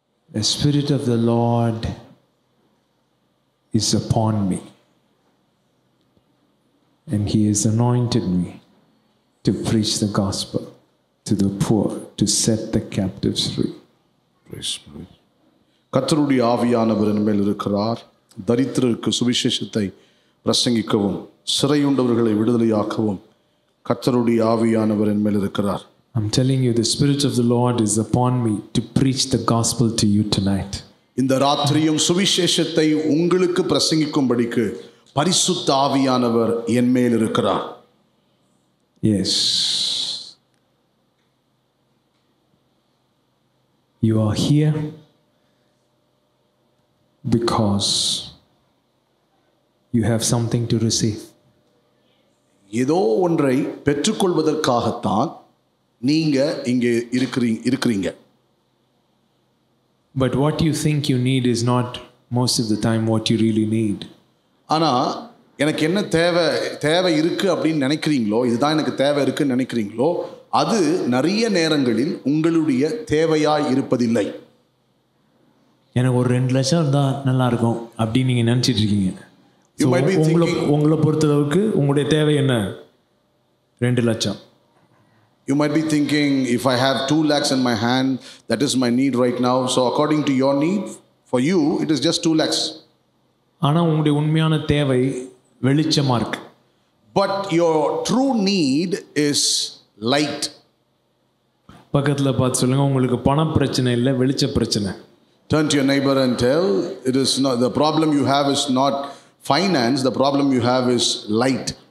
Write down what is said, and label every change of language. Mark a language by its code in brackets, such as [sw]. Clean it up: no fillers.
[en] The Spirit of the Lord is upon me, and He has anointed me to preach the gospel to the poor, to set the captives free. Praise God. [ta] கர்த்தருடைய ஆவியானவர் என் மேல் இருக்கிறார். தரித்திரருக்கு சுவிசேஷத்தை பிரசங்கிக்கவும் சிறையுண்டவர்களை விடுதலையாக்கவும் கர்த்தருடைய ஆவியானவர் என் மேல் இருக்கிறார். [en] I'm telling you, the Spirit of the Lord is upon me to preach the gospel to you tonight. [ta] இந்த ராத்திரியும் சுவிசேஷத்தை உங்களுக்கு பிரசங்கிக்கும்படிக்கு பரிசுத்த ஆவியானவர் என் மேல் இருக்கிறார். [en] Yes. You are here because you have something to receive. [ta] ஏதோ ஒன்றை பெற்றுக்கொள்வதற்காகத்தான் நீங்க இங்கே இருக்கிறீங்க. [en] But what you think you need is not most of the time what you really need. [ta] ஆனா எனக்கு என்ன தேவை இருக்கு அப்படின்னு நினைக்கிறீங்களோ, இதுதான் எனக்கு தேவை இருக்குன்னு நினைக்கிறீங்களோ, அது நிறைய நேரங்களில் உங்களுடைய தேவையாய் இருப்பதில்லை. எனக்கு ஒரு 2 லட்சம் இருந்தால் நல்லா இருக்கும் அப்படின்னு நீங்கள் நினச்சிட்டு இருக்கீங்க. [en] You might be thinking, [ta] உங்களை பொறுத்தளவுக்கு உங்களுடைய தேவை என்ன? 2 லட்சம். [en] You might be thinking, if I have 2 lakhs in my hand, that is my need right now. So according to your need, for you, it is just 2 lakhs. [ta] ஆனால் உங்களுடைய உண்மையான தேவை வெளிச்சமாக இருக்கு. [en] But your true need is light. [ta] பக்கத்தில் பார்த்து சொல்லுங்கள், உங்களுக்கு பண பிரச்சனை இல்லை, வெளிச்ச பிரச்சனை. [en] Turn to your neighbor and tell, it is not, the problem you have is not finance, the problem you have is light.